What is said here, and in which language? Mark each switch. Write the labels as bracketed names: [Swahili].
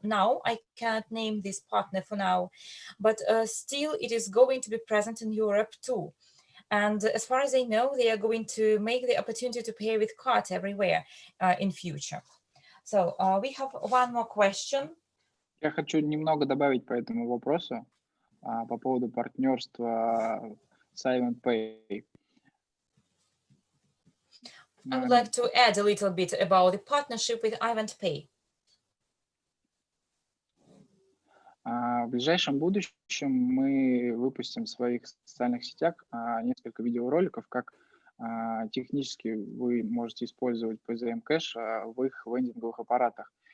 [English] Now, I cannot name this partner for now, but still it is going to be present in Europe too. And as far as I know, they are going to make the opportunity to pay with cards everywhere in future. So we have one more question. [Russian] Я хочу немного добавить по этому вопросу по поводу партнерства с iEvent Pay. [English] I would like to add a little bit about the partnership with iEvent Pay. [Russian] В ближайшем будущем мы выпустим в своих социальных сетях несколько видеороликов, как технически вы можете использовать PZM Cash в их вендинговых аппаратах.